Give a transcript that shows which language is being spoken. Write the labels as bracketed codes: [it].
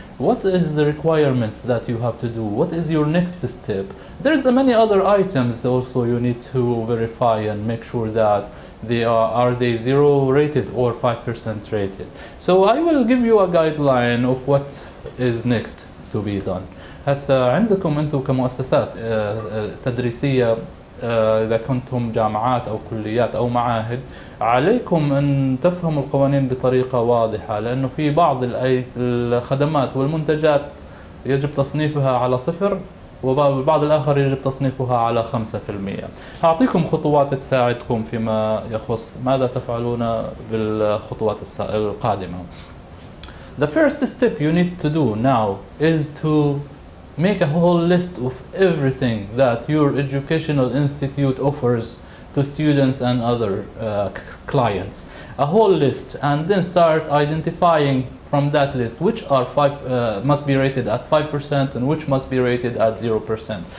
[en] What is the requirements that you have to do? What is your next step? There's many other items also you need to verify and make sure that are they 0 rated or 5% rated. So I will give you a guideline of what is next to be done. [ar] هسه عندكم أنتم كمؤسسات تدريسية إذا كنتم جامعات أو كليات أو معاهد، عليكم أن تفهموا القوانين بطريقة واضحة، لأنه في بعض الخدمات والمنتجات يجب تصنيفها على 0 والبعض الآخر يجب تصنيفها على 5%. هأعطيكم خطوات تساعدكم فيما يخص ماذا تفعلون بالخطوات القادمة. [en] The first step you need to do now is to make a whole list of everything that your educational institute offers to students and other clients. A whole list, and then start identifying from that list which are must be rated at 5% and which must be rated at 0%.